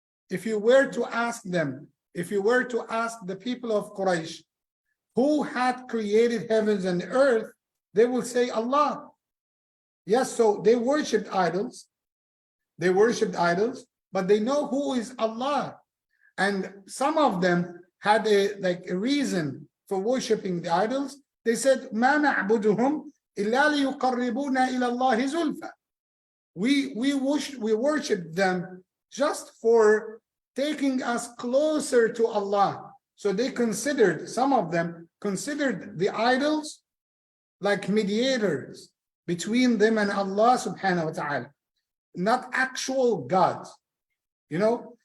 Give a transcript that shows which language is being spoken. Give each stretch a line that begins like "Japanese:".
English: If you were to ask them, if you were to ask the people of Quraysh, who had created heavens and earth, they will say Allah. Yes, so they worshipped idols. They worshipped idols, but they know who is Allah. And some of them had a reason for worshipping the idols. They said,
Arabic: مَا نَعْبُدُهُمْ إِلَّا لِيُقَرِّبُونَ إِلَى اللَّهِ زُلْفًا.
English: We worship them just for taking us closer to Allah. So they considered, some of them considered the idols like mediators between them and Allah subhanahu wa ta'ala, not actual gods, you know.